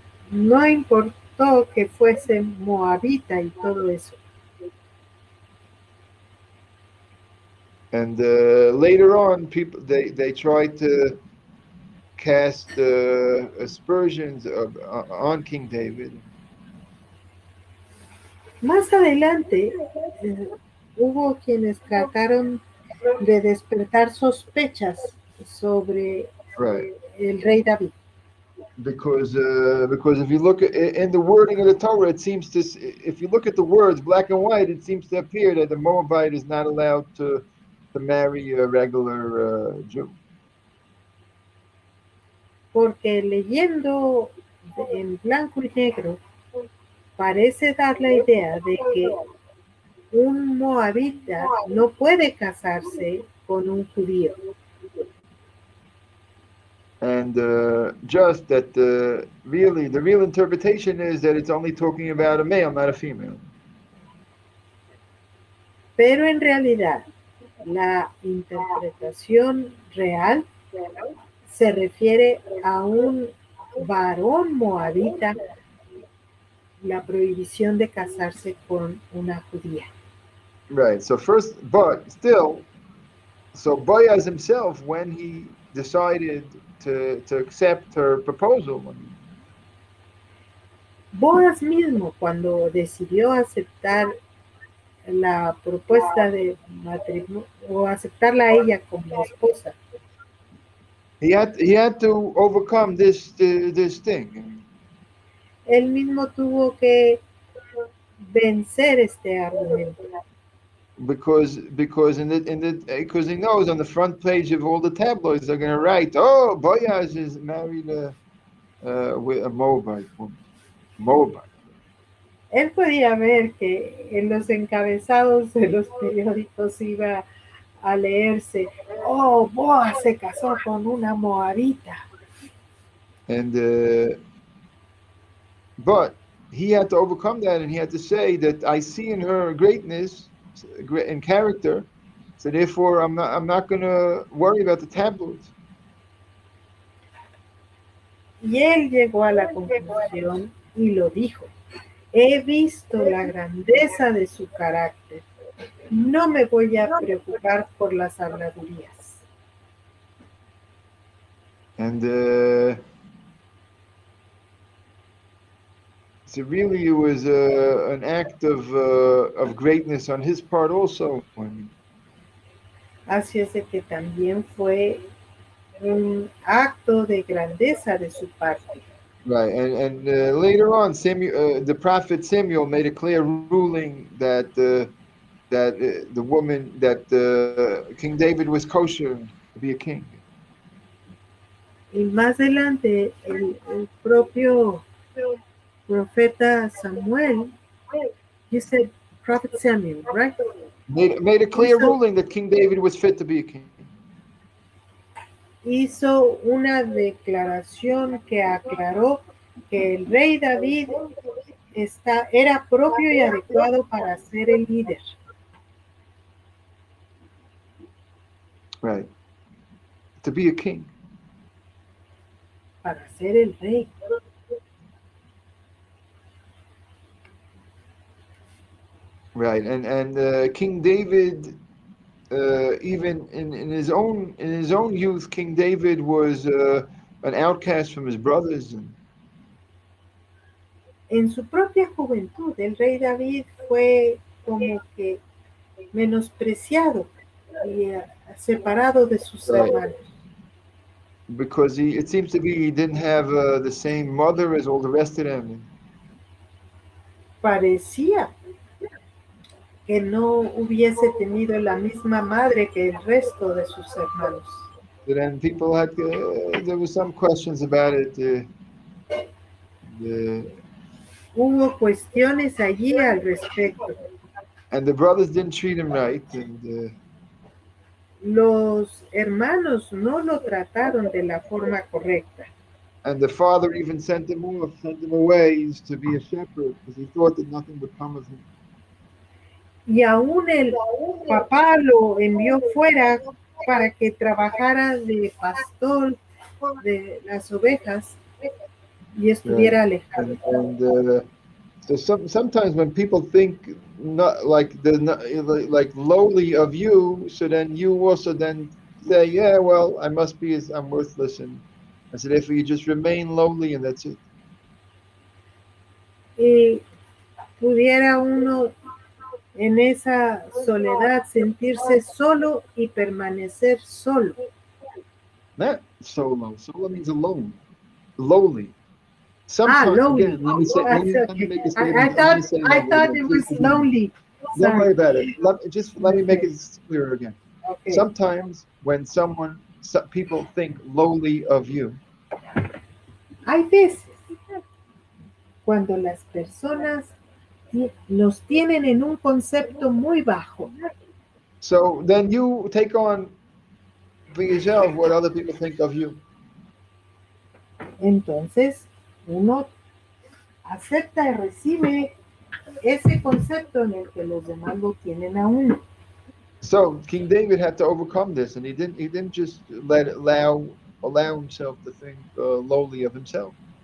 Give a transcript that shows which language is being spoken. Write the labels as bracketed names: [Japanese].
[Spanish] No importó que fuese moabita y todo eso. [English] And later on, people they tried to cast aspersions on King David. [Spanish] Más adelante hubo quienes trataron de despertar sospechas sobre [English] Right. [Spanish] el rey David. [English] Because if you look at in the wording of the Torah, it seems to, if you look at the words black and white, it seems to appear that the Moabite is not allowed to marry a regular Jew. [Spanish] Porque leyendo en blanco y negro parece dar la idea de que un moabita no puede casarse con un judío. [English] And just that really the real interpretation is that it's only talking about a male, not a female. [Spanish] Pero en realidad la interpretación real se refiere a un varón moabita, la prohibición de casarse con una judía. [English] Right. So first, but still, so Boaz himself, when he decided to accept her proposal, [Spanish] Boaz mismo, cuando decidió aceptar la propuesta de matrimonio o aceptarla a ella como esposa, [English] he had to overcome this thing. [Spanish] él mismo tuvo que vencer este argumento. [English] Because because he knows on the front page of all the tabloids they're going to write, oh, Boaz is married with a Moabite woman. Moabite. [Spanish] Él podía ver que en los encabezados de los periódicos iba a leerse, oh, Boaz se casó con una moabita. [English] And but he had to overcome that, and he had to say that I see in her greatness and character, so therefore I'm not going to worry about the tabloids. [Spanish] Y él llegó a la conclusión y lo dijo, he visto la grandeza de su carácter, no me voy a preocupar por las habladurías. [English] And so really it was an act of greatness on his part also. [Spanish] Así es de que también fue un acto de grandeza de su parte. [English] Right, and later on, Samuel, the prophet Samuel made a clear ruling that the woman that King David was kosher to be a king. [Spanish] Y más adelante el propio profeta Samuel, [English] you said prophet Samuel, right? Made a clear ruling that King David was fit to be a king. [Spanish] Hizo una declaración que aclaró que el rey David era propio y adecuado para ser el líder. [English] Right. To be a king. [Spanish] Para ser el rey. [English] Right, and King David, even in his own youth, King David was an outcast from his brothers. [Spanish] En su propia juventud, el rey David fue como que menospreciado y separado de sus hermanos. [English] Because it seems to be he didn't have the same mother as all the rest of them. [Spanish] Parecía que no hubiese tenido la misma madre que el resto de sus hermanos. [English] But then people had there were some questions about it. [Spanish] Hubo cuestiones allí al respecto. [English] And the brothers didn't treat him right. And [Spanish] los hermanos no lo trataron de la forma correcta. [English] And the father even sent him off, sent him away to be a shepherd because he thought that nothing would come of him. [Spanish] Y aún el papá lo envió fuera para que trabajara de pastor de las ovejas y estuviera alejado. [English] And so sometimes when people think not like like lowly of you, so then you also then say, yeah, well, I'm worthless, and so therefore you just remain lowly, and that's it. [Spanish] Y pudiera uno en esa soledad sentirse solo y permanecer solo. [English] Not solo. Solo means alone, lowly. Sometimes, Lonely. again, let me say, That's let me okay. make a I statement. thought Again. it was lonely. Don't worry Sorry. about it. Let me make Okay. it clearer again. Okay. Sometimes when people think lowly of you, [Spanish] Hay veces cuando las personas nos tienen en un concepto muy bajo. [English] so then you take on for yourself what other people think of you. [Spanish] Entonces, uno acepta y recibe ese concepto en el que los demás lo tienen a uno. [English] So King David had to overcome this, and he didn't just allow himself to think lowly of himself.